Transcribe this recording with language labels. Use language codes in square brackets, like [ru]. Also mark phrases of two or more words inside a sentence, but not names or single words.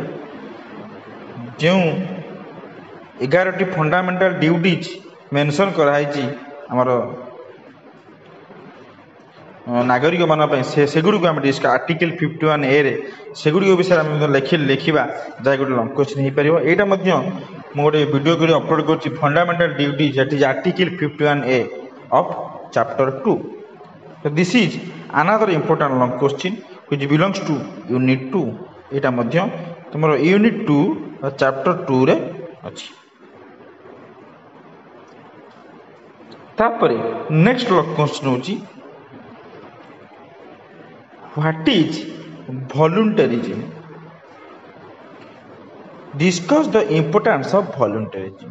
[or] ଯେଉଁ 11ଟି [en] fundamental duties mention [or] କରାହେଇଛି ଆମର ନାଗରିକମାନଙ୍କ ପାଇଁ, ସେଗୁଡ଼ିକୁ ଆମେ ଆର୍ଟିକଲ୍ 51A ସେଗୁଡ଼ିକ ବିଷୟରେ ଆମେ ଲେଖିବା, ଯାହା ଗୋଟେ [en] long question [or] ହେଇପାରିବ। ଏଇଟା ମଧ୍ୟ ମୁଁ ଗୋଟେ ଭିଡ଼ିଓ କରି ଅପଲୋଡ଼ କରୁଛି, [en] fundamental duties, that is article 51A of chapter 2. So this is another important long question which belongs to unit 2. [or] ଏଇଟା ମଧ୍ୟ ତୁମର ୟୁନିଟ୍ 2 ଚାପ୍ଟର 2ରେ ଅଛି। [en] ତାପରେ next long question ହେଉଛି what is voluntarism, discuss the importance of voluntarism.